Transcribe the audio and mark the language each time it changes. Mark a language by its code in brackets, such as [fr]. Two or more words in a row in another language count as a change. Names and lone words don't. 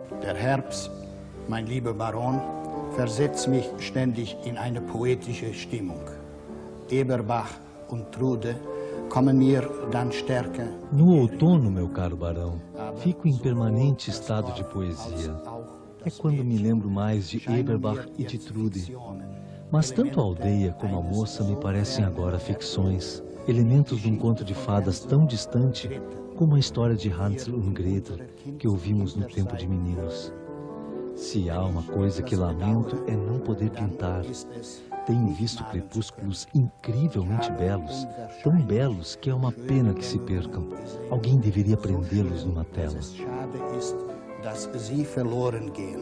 [de] Der Herbst, mein lieber Baron, versetzt mich ständig in eine poetische Stimmung. Eberbach und Trude kommen mir dann stärker. [pt] No outono, meu caro barão, fico em permanente estado de poesia. É quando me lembro mais de Eberbach e de Trude. Mas tanto a aldeia como a moça me parecem agora ficções, elementos de um conto de fadas tão distante como a história de Hansel und Gretel que ouvimos no tempo de meninos. Se há uma coisa que lamento é não poder pintar. Tenho visto crepúsculos incrivelmente belos, tão belos que é uma pena que se percam. Alguém deveria prendê-los numa tela. [de] Dass sie verloren gehen.